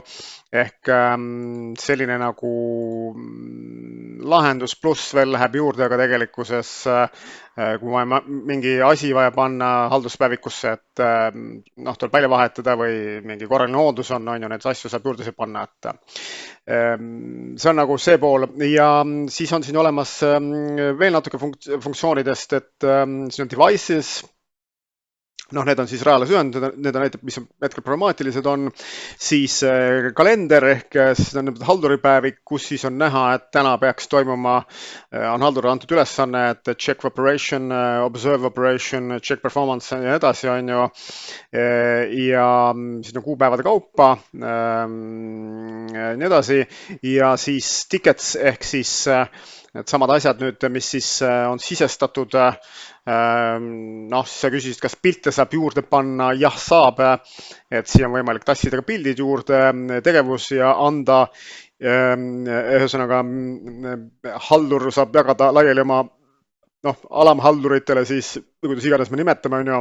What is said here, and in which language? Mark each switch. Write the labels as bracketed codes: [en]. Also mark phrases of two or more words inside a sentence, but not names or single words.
[et] ehk selline nagu lahendus, pluss veel läheb juurde ka tegelikkuses, kui ma mingi asi vaja panna halduspäevikusse, et noh, tuleb välja vahetada või mingi korraline hooldus on ju, neid asju saab juurde panna, et see on nagu see pool ja siis on siin olemas veel natuke funktsioonidest, et siin on devices. Noh, need on siis reaalsed ühendused, need on näitab, mis hetkel problemaatilised on, siis kalender ehk siis on halduripäevik, kus siis on näha, et täna peaks toimuma, on haldurile antud ülesanne, et [en] check operation, observe operation, check performance [et] ja nii edasi, on ju. ja siis on kuupäevade kaupa, nii edasi ja siis tickets ehk siis need samad asjad nüüd, mis siis on sisestatud. Noh, sa küsisid, kas pilte saab juurde panna, jah, saab, et siia on võimalik tassida ka pildid juurde, tegevus ja anda, ühesõnaga haldur saab jagada laiali oma noh, alamhalduritele siis, kuidas iganes me nimetame, on ju.